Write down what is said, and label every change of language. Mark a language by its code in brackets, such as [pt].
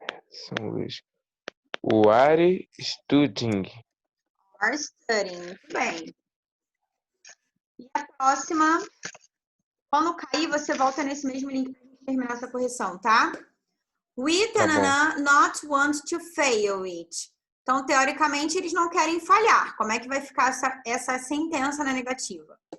[pt] São os. O [en] are studying. Are studying. [pt] Muito bem. E a próxima, quando cair, você volta nesse mesmo link para a gente terminar essa correção, tá? [en] We, tanana, not want to fail it. [pt] Então, teoricamente, eles não querem falhar. Como é que vai ficar essa sentença na negativa?